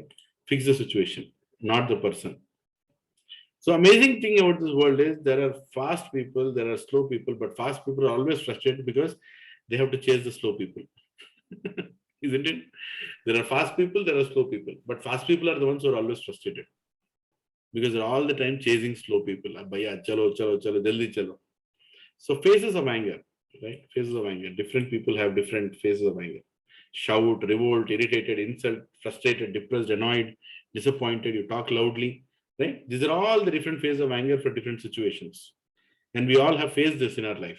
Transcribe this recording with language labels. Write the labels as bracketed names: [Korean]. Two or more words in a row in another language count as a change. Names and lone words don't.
[English] Fix the situation, not the person. So amazing thing about this world is there are fast people, there are slow people, but fast people are always frustrated because they have to chase the slow people. Isn't it? There are fast people, there are slow people, but fast people are the ones who are always frustrated because they're all the time chasing slow people. [Hindi] अभैया, चलो, चलो, चलो, जल्दी चलो. [English] So phases of anger, right? Phases of anger. Different people have different phases of anger. Shout, revolt, irritated, insult, frustrated, depressed, annoyed, disappointed. You talk loudly, right? These are all the different phases of anger for different situations. And we all have faced this in our life.